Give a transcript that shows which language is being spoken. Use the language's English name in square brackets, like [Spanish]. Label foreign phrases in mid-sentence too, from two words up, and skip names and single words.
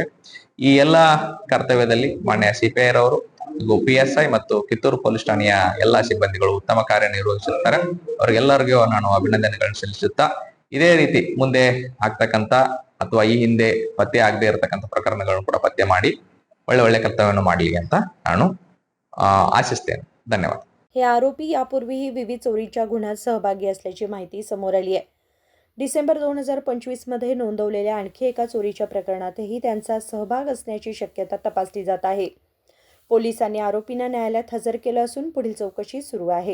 [Kannada] ಈ ಎಲ್ಲಾ ಕರ್ತವ್ಯದಲ್ಲಿ ಮಾನ್ಯ CPI ರವರು PSI ಮತ್ತು ಕಿತ್ತೂರು ಪೊಲೀಸ್ ಠಾಣೆಯ ಎಲ್ಲಾ ಸಿಬ್ಬಂದಿಗಳು ಉತ್ತಮ ಕಾರ್ಯನಿರ್ವಹಿಸಿರ್ತಾರೆ। ಅವ್ರಿಗೆಲ್ಲರಿಗೂ ನಾನು ಅಭಿನಂದನೆಗಳನ್ನು ಸಲ್ಲಿಸುತ್ತಾ ಇದೇ ರೀತಿ ಮುಂದೆ ಆಗ್ತಕ್ಕಂತ ಅಥವಾ ಈ ಹಿಂದೆ ಪತ್ತೆ ಆಗದೆ ಇರತಕ್ಕಂತ ಪ್ರಕರಣಗಳನ್ನು ಕೂಡ ಪತ್ತೆ ಮಾಡಿ ಒಳ್ಳೆ ಕರ್ತವ್ಯವನ್ನು ಮಾಡಲಿ ಅಂತ ನಾನು आशिस्तेने। [Marathi] धन्यवाद। हे आरोपी यापूर्वीही विविध चोरीच्या गुन्ह्यात सहभागी असल्याची माहिती समोर आली आहे। डिसेंबर 2025 मध्ये नोंदवलेल्या आणखी एका चोरीच्या प्रकरणातही त्यांचा सहभाग असण्याची शक्यता तपासली जात आहे। पोलिसांनी आरोपींना न्यायालयात हजर केलं असून पुढील चौकशी सुरू आहे।